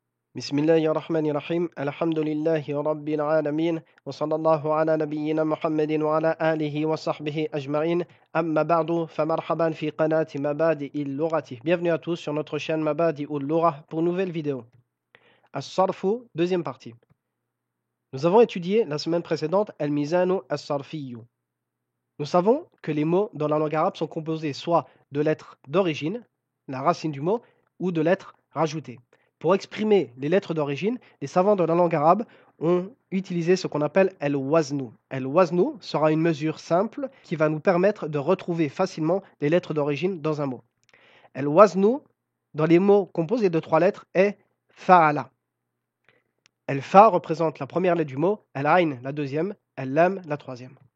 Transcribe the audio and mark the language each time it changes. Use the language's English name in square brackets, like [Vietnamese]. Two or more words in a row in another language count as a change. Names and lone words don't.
[Arabic] بسم الله الرحمن الرحيم الحمد لله رب العالمين وصلى الله على نبينا محمد وعلى آله وصحبه أجمعين أما بعد فمرحبا في قناة مبادئ اللغة. [French] Bienvenue à tous sur notre chaîne Mabadi ul-Lugha pour une nouvelle vidéo. As-Sarfu, deuxième partie. Nous avons étudié la semaine précédente [Arabic] الميزان الصرفي. [French] Nous savons que les mots dans la langue arabe sont composés soit de lettres d'origine, la racine du mot, ou de lettres rajoutées. Pour exprimer les lettres d'origine, les savants de la langue arabe ont utilisé ce qu'on appelle el-waznu. El-waznu sera une mesure simple qui va nous permettre de retrouver facilement les lettres d'origine dans un mot. El-waznu, dans les mots composés de trois lettres, est fa'ala. El-fa représente la première lettre du mot, el-ayn la deuxième, el-lam la troisième.